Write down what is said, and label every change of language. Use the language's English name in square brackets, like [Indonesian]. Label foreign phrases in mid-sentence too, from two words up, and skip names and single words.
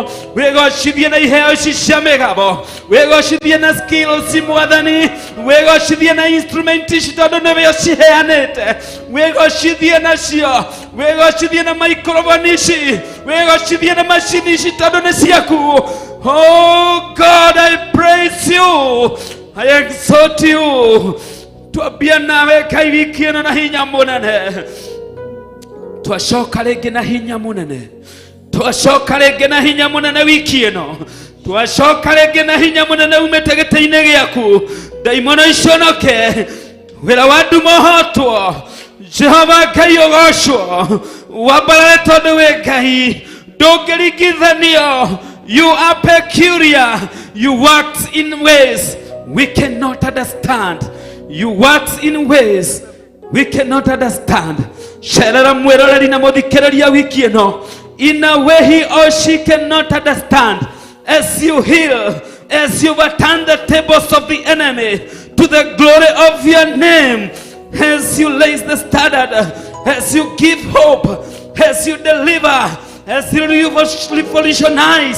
[Kikuyu] Wĩgocithie na iheo ici cia mĩgabo. Wĩgocithie na skills Mwathani. Wĩgocithie na instrument ici tondũ nĩwe ũciheanĩte. Wĩgocithie nacio. Wĩgocithie na microphone ici. Wĩgocithie na macini ici tondũ nĩ ciaku. [English] Oh God, I praise you. I exalt you. [Kikuyu] Twambia nawe Ngai wiki ĩno na hinya mũnene. Twacoka rĩngĩ na hinya mũnene. Twacoka rĩngĩ na hinya mũnene wiki ĩno. Twacoka rĩngĩ na hinya mũnene umĩte gĩtĩ-inĩ gĩaku. Ndaimono iconoke. Wĩra wa nduma ũhotwo. Jehova Ngai ũgocwo. Wambarare tondũ wĩ Ngai. Ndũngĩringithanio. [English] You are peculiar. You worked in ways we cannot understand. You works in ways we cannot understand. [Kikuyu] Sherera mwiroreri na muthikiriria wiki ino. [English] In a way he or she cannot understand. As you heal, as you overturn the tables of the enemy to the glory of your name, as you raise the standard, as you give hope, as you deliver, as you revolutionize.